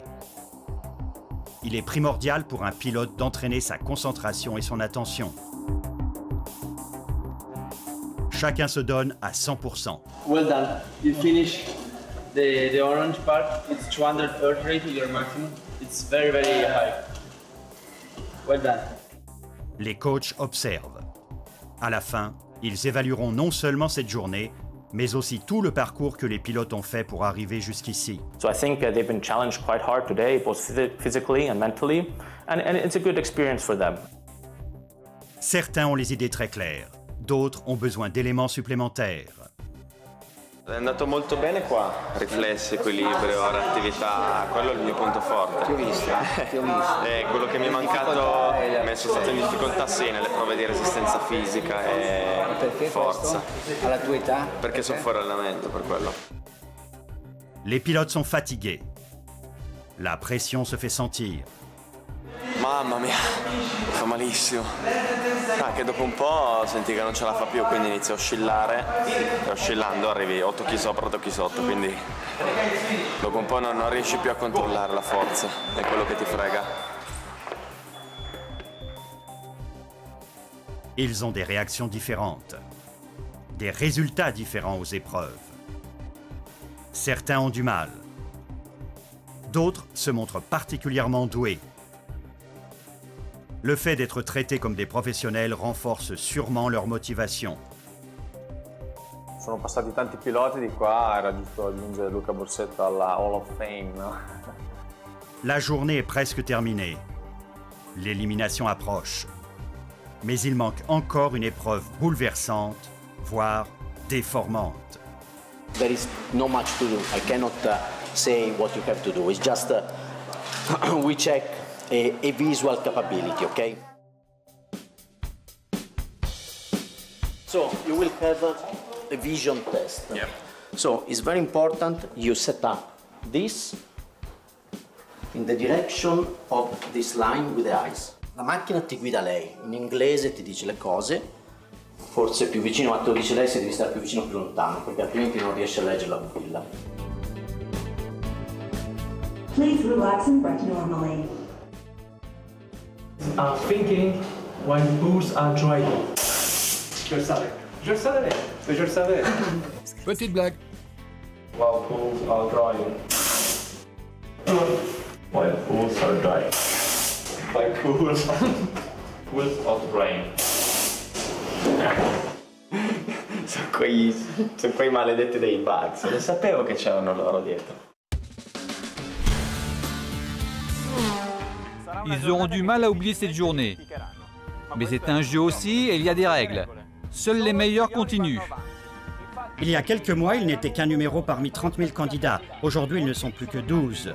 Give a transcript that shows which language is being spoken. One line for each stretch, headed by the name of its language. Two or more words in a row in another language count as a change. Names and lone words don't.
French: Il est primordial pour un pilote d'entraîner sa concentration et son attention. Chacun se donne à 100%.
English: Well done. You finish the orange part. It's 200 heart rate to your maximum. It's very, very high. Well done.
French: Les coachs observent. À la fin, ils évalueront non seulement cette journée, mais aussi tout le parcours que les pilotes ont fait pour arriver jusqu'ici.
English: So I think they've been challenged quite hard today, both physically and mentally, and it's a good experience for them.
French: Certains ont les idées très claires, d'autres ont besoin d'éléments supplémentaires.
Italian: È andato molto bene qua, riflessi, equilibrio, reattività, quello è il mio punto forte. Ti ho visto. Quello che mi è mancato, mi sono stato in difficoltà sì nelle prove di resistenza fisica e forza. Alla tua età? Perché sono fuori allenamento, per quello.
French: Les pilotes sont fatigués. La pression se fait sentir.
Italian: Mamma mia, fa malissimo. Anche dopo un po' senti che non ce la fa più, quindi inizia a oscillare e oscillando arrivi 8 kg sopra, 8 kg sotto, quindi dopo un po' non riesci più a controllare la forza, è quello che ti frega.
French: Ils ont des réactions différentes, des résultats différents aux épreuves. Certains ont du mal. D'autres se montrent particulièrement doués. Le fait d'être traités comme des professionnels renforce sûrement leur motivation.
Italian: Sono passati tanti piloti di qua, era giusto aggiungere Luca Borsetto alla Hall of Fame, no?
French: La journée est presque terminée. L'élimination approche. Mais il manque encore une épreuve bouleversante, voire déformante.
English: There is not much to do. I cannot say what you have to do. It's just we check a visual capability, okay? So you will have a vision test. Yeah. So it's very important you set up this in the direction of this line with the eyes.
Italian: La macchina ti guida lei, in inglese ti dice le cose, forse più vicino, ma te lo dice lei se devi stare più vicino o più lontano, perché altrimenti non riesci a leggere la pupilla.
English: Please relax and breath normally. Thinking when bulls are driving.
French: Je le savais. Je le savais. Petite blague.
English: While bulls are driving. While bulls are driving. Like bulls are driving.
Italian: Sono quei maledetti dei bugs, lo sapevo che c'erano loro dietro.
French: Ils auront du mal à oublier cette journée. Mais c'est un jeu aussi et il y a des règles. Seuls les meilleurs continuent. Il y a quelques mois, il n'était qu'un numéro parmi 30 000 candidats. Aujourd'hui, ils ne sont plus que 12.